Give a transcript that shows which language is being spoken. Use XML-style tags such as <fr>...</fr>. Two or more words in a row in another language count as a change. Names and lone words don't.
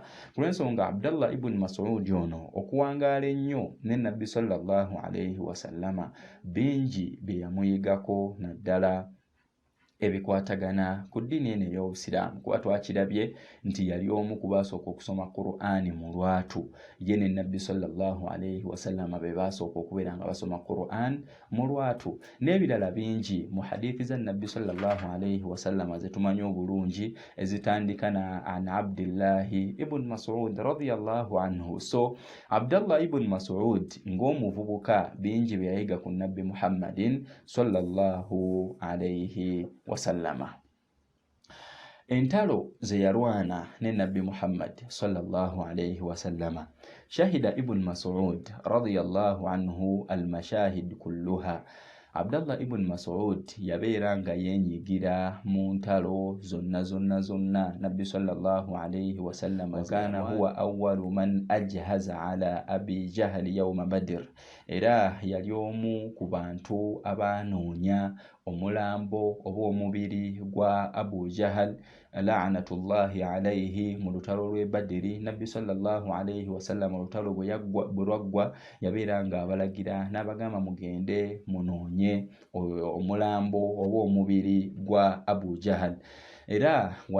<lg>Ku lw'ensonga Abdallah ibn Mas'ud ono okuwangaala ennyo ne Nabbi</lg> <ar>صلى الله عليه وسلم,</ar> <lg>bingi bye yamuyigako, naddala ebikwatagana ku ddiini eno ey'Obusiraamu, kuba twakirabye nti yali omu ku baasooka okusoma Qur'ani mu lwatu. Ye ne Nabbi</lg> <ar>صلى الله عليه وسلم</ar> <lg>be baasooka okubeera nga basoma Qur'an mu lwatu, n'ebirala bingi mu hadithi za Nabbi</lg> <ar>صلى الله عليه وسلم</ar> <lg>ze tumanyi obulungi ezitandika na an Abdillahi ibn Mas'ud</lg> <ar>رضي الله عنه.</ar> <lg>So Abdallah ibn Mas'ud ng'omuvubuka bingi bye yayiga ku Nabbi Muhammadin</lg> <ar>صلى الله عليه وسلم.</ar> <lg>Entalo ze yalwana ne Nabbi Muhammad</lg> <ar>صلى الله عليه وسلم، شهد ابن مسعود رضي الله عنه المشاهد كلها.</ar> <lg>Abdallah ibn Mas'ud yabeera nga yeenyigira mu ntalo zonna Nabbi</lg> <ar>صلى الله عليه وسلم. كان هو أول من أجهز على أبي جهل يوم بدر,</ar> <lg>era yali omu ku bantu abanoonya omulambo oba omubiri gwa Abu Jahl</lg> <ar>لعنة الله عليه</ar> <lg>mu lutalo lw'e Badiri. Nabbi</lg> <ar>صلى الله عليه وسلم</ar> <lg>olutalo bwe lwaggwa yabeera nga abalagira n'abagamba mugende munoonye omulambo oba omubiri gwa Abu Jahl.</lg>